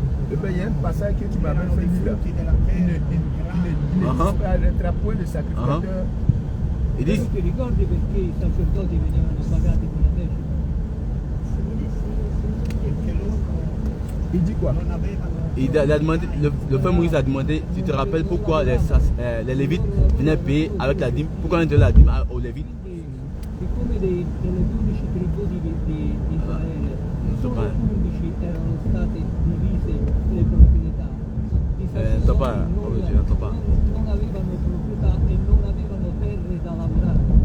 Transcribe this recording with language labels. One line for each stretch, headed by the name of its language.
French: eh bien, il y a un passage que tu m'avais fait lire. Un point de sacrificateur.
Italian: E di, Ti ricordi perché i sacerdoti venivano pagati con la decima? Perché loro
French: Il dit quoi?
Italian: non avevano
French: il a demandé, le frère Moïse a demandé, tu te rappelles pourquoi les Lévites venaient payer avec la dîme? Pourquoi on donnait la dîme aux Lévites?
Italian: Quindi, siccome delle 12 tribù di Israele, solo 11 erano state divise le proprietà. I sacerdoti non avevano proprietà e non avevano terre da lavorare.